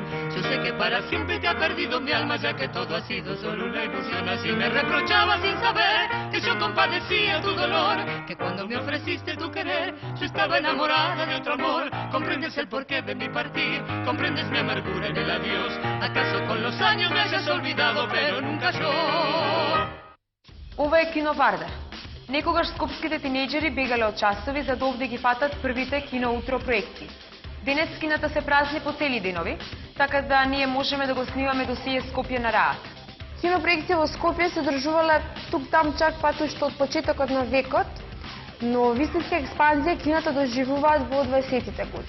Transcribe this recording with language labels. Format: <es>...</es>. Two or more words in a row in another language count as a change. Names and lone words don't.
<es>Yo sé que para siempre te ha perdido mi alma, ya que todo ha sido solo una ilusión. Así me reprochaba sin saber que yo compadecía tu dolor, que cuando me ofreciste tu querer, yo estaba enamorada de otro amor. Comprendes el porqué de mi partir, comprendes mi amargura en el adiós. ¿Acaso con los años me hayas olvidado, pero nunca yo?</es> <mk>Ова е кино Вардар. Некогаш скопските тинејџери бегале од часови за да овде ги фатат првите киноутро проекти. Денес кината се празни по цели денови, така да ние можеме да го снимаме досие Скопје на раат. Кинопроекти во Скопје се одржувале тук-там чак пат уште од почетокот на векот, но вистинска експанзија кината доживуваат во 20-тите години.</mk>